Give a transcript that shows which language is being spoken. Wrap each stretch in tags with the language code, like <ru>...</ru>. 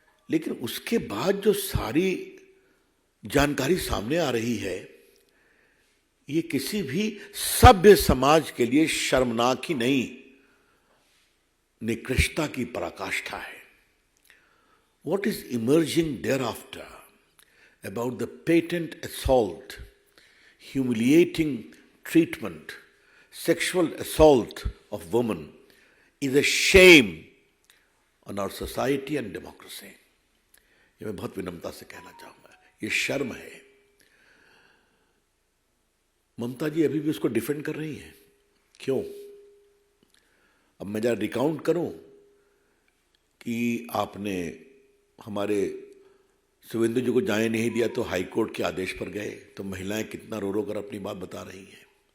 <hi>लेकिन उसके बाद जो सारी जानकारी सामने आ रही है, ये किसी भी सभ्य समाज के लिए शर्मनाक ही नहीं, निकृष्टता की पराकाष्ठा है।</hi> <en>What is emerging thereafter about the patent assault, humiliating treatment, sexual assault of women is a shame on our society and democracy.</en> <hi>ये मैं बहुत विनम्रता से कहना चाहूंगा, ये शर्म है। ममता जी अभी भी उसको डिफेंड कर रही हैं। क्यों? अब मैं जरा रिकाउंट करूं कि आपने हमारे शुभेंदु जी को जाने नहीं दिया तो हाई कोर्ट के आदेश पर गए, तो महिलाएं कितना रो रो कर अपनी बात बता रही हैं।</hi>